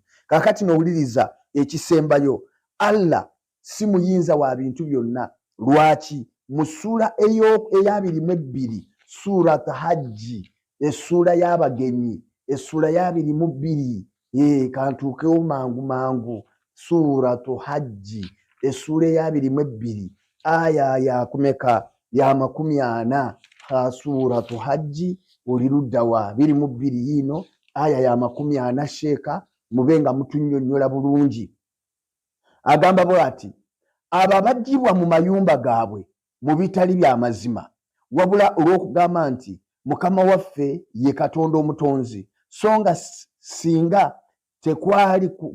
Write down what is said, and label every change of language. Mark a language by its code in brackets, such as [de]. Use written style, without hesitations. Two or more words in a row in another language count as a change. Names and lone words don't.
[lg] Kaakati nowuliriza ekisembayo Allah si muyinza wa bintu byonna. Lwaki? Mu ssula eya 22 Surat Hajji essula y'abagenyi essula ya 22 kantuukewo mangu Suratu Hajji essula ya 22 aya ya kumeka ya 40 Suratu Hajji oli ludda wa 22 yino aya ya 40 sheeka mubenga mutunnyonnyola bulungi. Agamba bw'ati abo abaggyibwa mu mayumba gaabwe mu bitali bya mazima wabula olw'okugamba nti Mukama waffe ye Katonda omutonzi, so nga singa tekwali